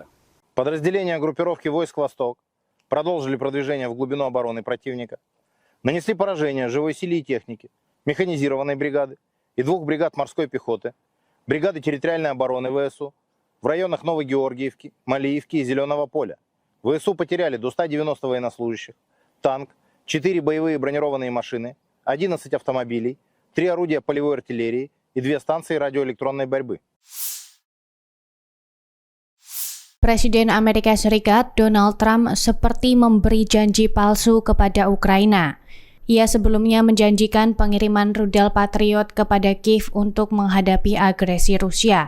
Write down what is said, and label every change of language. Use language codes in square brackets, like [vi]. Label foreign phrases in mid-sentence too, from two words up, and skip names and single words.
[ru] Подразделения группировки войск «Восток» продолжили продвижение в глубину обороны противника, нанесли поражение живой силе и технике, механизированной бригады и 2 бригад морской пехоты, бригады территориальной обороны ВСУ в районах Новогеоргиевки, Малиевки и Зеленого поля. ВСУ потеряли до 190 военнослужащих, танк, 4 боевые бронированные машины, 11 автомобилей, 3 орудия полевой артиллерии и 2 станции радиоэлектронной борьбы. [id] Presiden Amerika Serikat Donald Trump seperti memberi janji palsu kepada Ukraina. Ia sebelumnya menjanjikan pengiriman rudal Patriot kepada Kiev untuk menghadapi agresi Rusia.